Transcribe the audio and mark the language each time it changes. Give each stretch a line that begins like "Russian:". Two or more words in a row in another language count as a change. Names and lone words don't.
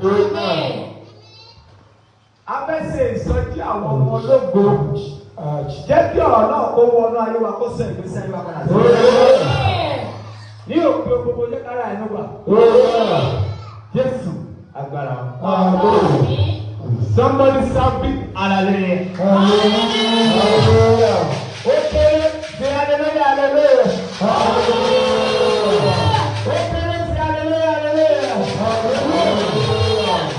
Yoruba: Abẹ́sẹ̀ ìsọjí àwọn ọmọ ológo. Jẹ́ kí ọ̀rọ̀ náà kó wọnú ayé wa kó sọ ìgbésí ayé wa padà sí. Ní òpin gbogbo jẹ́ kára ẹnu gbà. Jésù agbára.
English: Somebody shout big hallelujah. Okay, say hallelujah, hallelujah. Okay, say hallelujah, hallelujah.